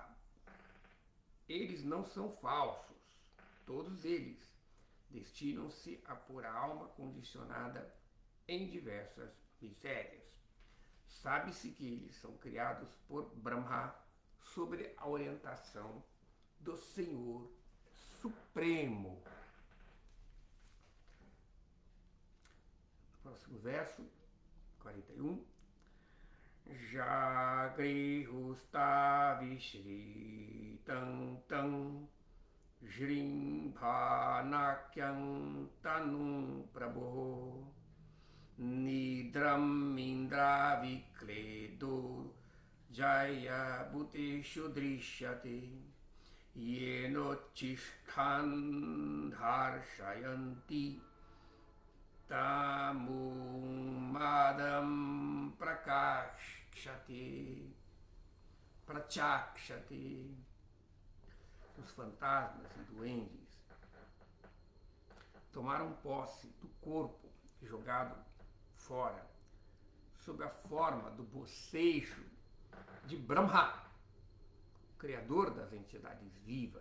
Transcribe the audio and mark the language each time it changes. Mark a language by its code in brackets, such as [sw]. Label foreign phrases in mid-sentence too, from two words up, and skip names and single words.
[pt] Eles não são falsos, todos eles destinam-se a pôr a alma condicionada em diversas misérias. Sabe-se que eles são criados por Brahma sob a orientação do Senhor Supremo. Próximo verso, 41. [sa] जगृहुस्तद्विसृष्टां तां जृम्भणाख्यां तनुं प्रभोः निद्रामिन्द्रियविक्लेदो यया भूतेषु दृश्यते येनोच्छिष्टान्धर्षयन्ति तमुन्मादं प्रकाशति प्रचक्षते. [pt] Os fantasmas e duendes tomaram posse do corpo jogado fora, sob a forma do bocejo de Brahma, criador das entidades vivas.